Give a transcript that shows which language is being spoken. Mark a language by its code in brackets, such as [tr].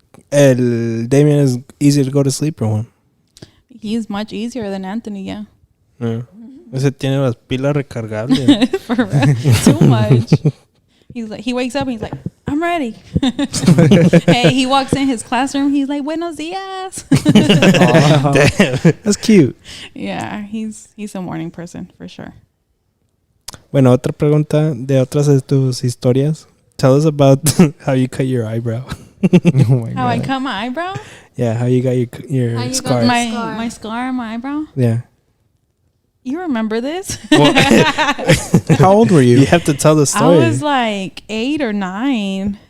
[en] El Damien is easy to go to sleep or one. He's much easier than Anthony, yeah. Yeah. [es] Ese tiene las pilas recargables. [en] For real. Too much. He's like, he wakes up and he's like, I'm ready. Hey, he walks in his classroom. He's like, [es] buenos dias. [en] Damn, that's cute. Yeah, he's a morning person for sure. [es] Bueno, otra pregunta de otras de tus historias. [en] Tell us about how you cut your eyebrow. Oh my How I God. cut my eyebrow? Yeah, how you got your How you got scar. my- My scar on my eyebrow? Yeah. You remember this? How old were you? You have to tell the I story. was like 8 or 9.